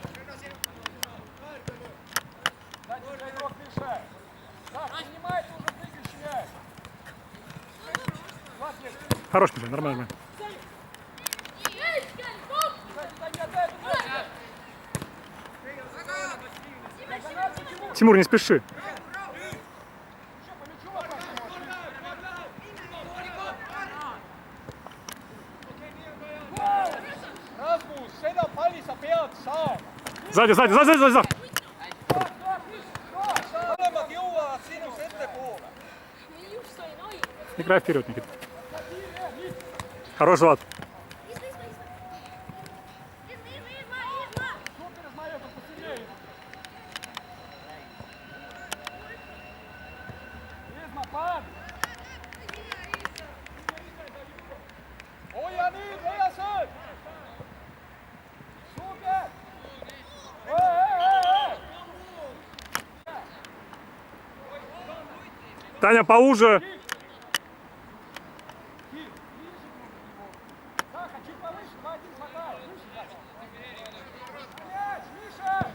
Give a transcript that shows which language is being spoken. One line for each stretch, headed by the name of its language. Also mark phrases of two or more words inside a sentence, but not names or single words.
Russian: Дайте за игрок мешает. Зах, принимай, ты уже прыгаешь мяч. Влад, есть. Хорош, Миша, нормально. Тимур, не спеши.
Estonian: Rasmus, seda palli sa pead saama.
Russian: Сзади, сзади, сзади, сзади, сзади.
Estonian: Mõlemad jõuavad sinust ettepoole.
Russian: Играй вперед, Никита. Хорош, Влад.
Estonian: Hoia nüüd, hea sööt! Super!
Russian: Таня, поуже. Заха, чуть повыше, 2-1 хватает. Выше, Заха. Мяч, Миша!